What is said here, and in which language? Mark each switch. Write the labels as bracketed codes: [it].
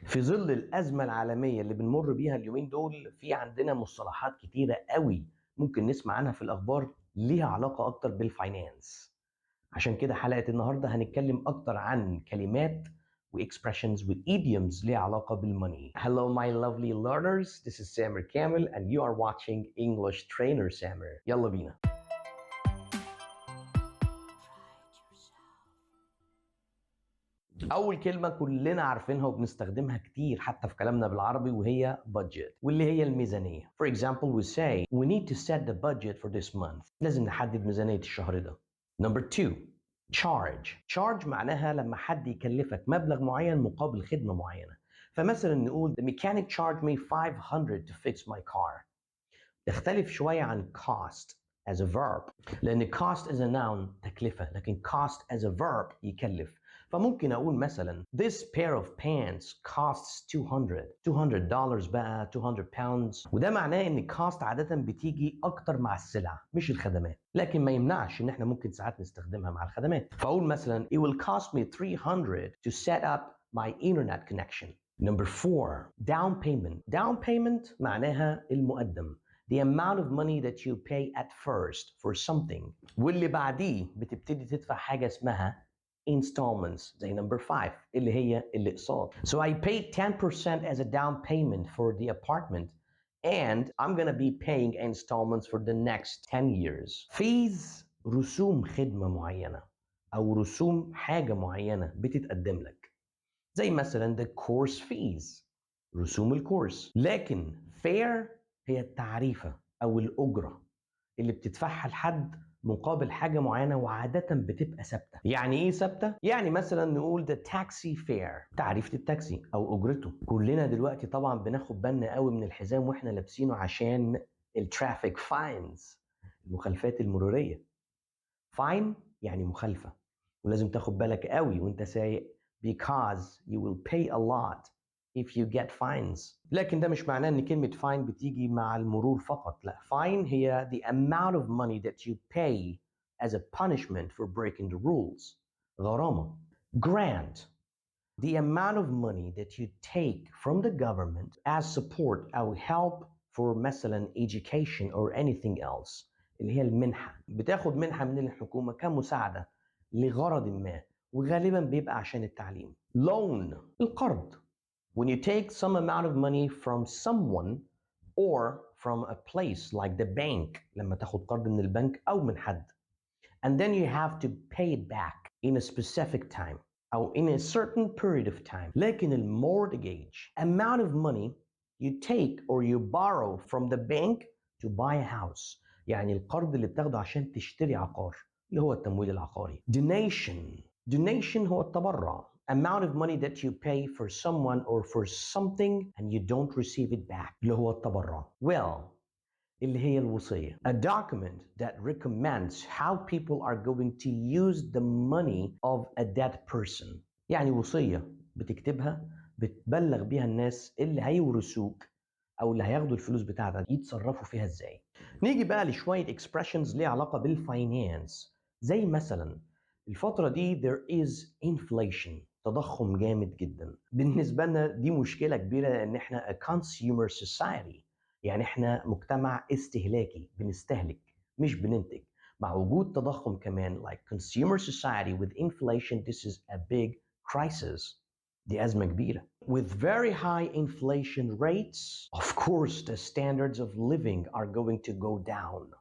[ar] في ظل الأزمة العالمية اللي بنمر بيها اليومين دول، في عندنا مصطلحات كتيرة قوي ممكن نسمع عنها في الأخبار ليها علاقة أكتر بالفاينانس. عشان كده حلقة النهاردة هنتكلم أكتر عن كلمات [en] expressions with idioms [ar] ليها علاقة بالموني. [en] Hello my lovely learners, this is Samer Kamel and you are watching English Trainer Samer. [ar] يلا بينا. أول كلمة كلنا عارفينها وبنستخدمها كتير حتى في كلامنا بالعربي وهي budget واللي هي الميزانية. [en] For example, we say we need to set the budget for this month. [ar] لازم نحدد ميزانية الشهر ده. Number 2, charge معناها لما حد يكلفك مبلغ معين مقابل خدمة معينة. فمثلا نقول [en] the mechanic charged me $500 to fix my car. [ar] تختلف شوية عن cost as a verb لأن cost as a noun تكلفة، لكن cost as a verb يكلف. فممكن أقول مثلا [en] this pair of pants costs $200 [ar] بقى 200 pounds، وده معناه إن cost عادة بتيجي أكتر مع السلع مش الخدمات، لكن ما يمنعش إن إحنا ممكن ساعات نستخدمها مع الخدمات. فأقول مثلا [en] it will cost me $300 to set up my internet connection. Number 4, down payment [ar] معناها المقدم. [en] The amount of money that you pay at first for something. [ar] واللي بعديه بتبتدي تدفع حاجة اسمها installments زي number 5 اللي هي الأقساط. [en] So I paid 10% as a down payment for the apartment and I'm gonna be paying installments for the next 10 years. [ar] Fees رسوم خدمة معينة أو رسوم حاجة معينة بتتقدم لك. زي مثلا [en] the course fees [ar] رسوم الكورس. لكن fair هي التعريفة أو الأجرة اللي بتدفعها لحد مقابل حاجة معينة وعادة بتبقى ثابتة. يعني إيه ثابتة؟ يعني مثلا نقول [en] the taxi fare [ar] تعريفة التاكسي أو أجرته. كلنا دلوقتي طبعا بناخد بالنا قوي من الحزام وإحنا لابسينه عشان الترافيك فاينز المخالفات المرورية. فاين يعني مخالفة، ولازم تاخد بالك قوي وانت سايق [en] because you will pay a lot if you get fines. [ar] لكن ده مش معناه ان كلمة fine بتيجي مع المرور فقط، لا. [en] fine هي the amount of money that you pay as a punishment for breaking the rules. [ar] غرامة. [en] grant the amount of money that you take from the government as support أو help for مثلا education or anything else. [ar] اللي هي المنحة. بتاخد منحة من الحكومة كمساعدة لغرض ما وغالبا بيبقى عشان التعليم. loan القرض. [en] When you take some amount of money from someone or from a place like the bank [ar] لما تاخد قرض من البنك أو من حد [en] and then you have to pay it back in a specific time أو in a certain period of time. لكن المortgage amount of money you take or you borrow from the bank to buy a house. [ar] يعني القرض اللي بتاخده عشان تشتري عقار اللي هو التمويل العقاري. donation هو التبرع. [en] amount of money that you pay for someone or for something and you don't receive it back [ar] اللي هو التبرع. اللي هي الوصية. [en] A document that recommends how people are going to use the money of a dead person. [ar] يعني وصية بتكتبها بتبلغ بيها الناس اللي هيورثوك أو اللي هياخدوا الفلوس بتاعتك يتصرفوا فيها إزاي. نيجي بقى لشوية expressions ليها علاقة بالفاينانس. زي مثلا الفترة دي [en] there is inflation [ar] تضخم جامد جدا. بالنسبة لنا دي مشكلة كبيرة لأن احنا [en] a consumer society. [ar] يعني احنا مجتمع استهلاكي بنستهلك مش بننتج. مع وجود تضخم كمان [en] like consumer society with inflation this is a big crisis. [ar] دي أزمة كبيرة. [en] With very high inflation rates of course the standards of living are going to go down.